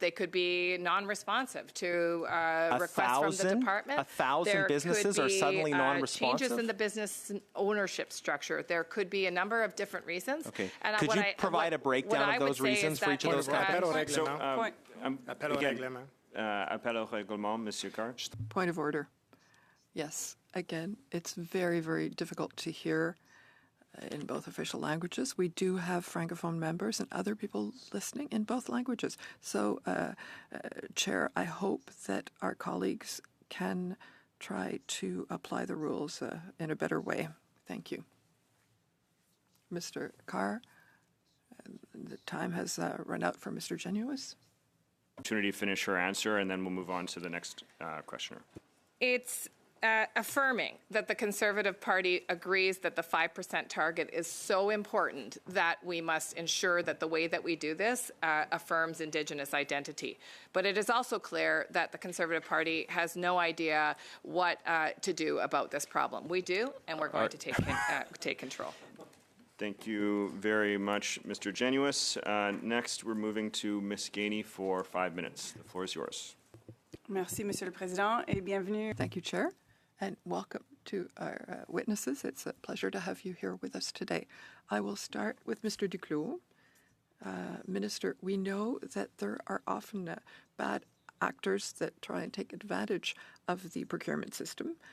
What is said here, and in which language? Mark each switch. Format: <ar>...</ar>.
<en>They could be non-responsive to requests from the department. 1,000 businesses are suddenly non-responsive? Changes in the business ownership structure. There could be a number of different reasons. Okay. And Could you provide a breakdown of those reasons for each of those companies? So,</en> <fr>Appel au règlement. Appel au règlement, Monsieur Carr.</fr> <en>Point of order. Yes, again, it's very, very difficult to hear in both official languages. We do have Francophone members and other people listening in both languages. So, Chair, I hope that our colleagues can try to apply the rules in a better way. Thank you. Mr. Carr, the time has run out for Mr. Genuis. Opportunity to finish her answer, and then we'll move on to the next questioner. It's affirming that the Conservative Party agrees that the 5% target is so important that we must ensure that the way that we do this affirms Indigenous identity. But it is also clear that the Conservative Party has no idea what to do about this problem. We do, and we're going to take control. Thank you very much, Mr. Genuis. Next, we're moving to Ms. Gainey for 5 minutes. The floor is yours.</en> <fr>Merci, Monsieur le Président, et bienvenue.</fr> <en>Thank you, Chair, and welcome to our witnesses. It's a pleasure to have you here with us today. I will start with Mr. Duclos. Minister, we know that there are often bad actors that try and take advantage of the procurement system.</en>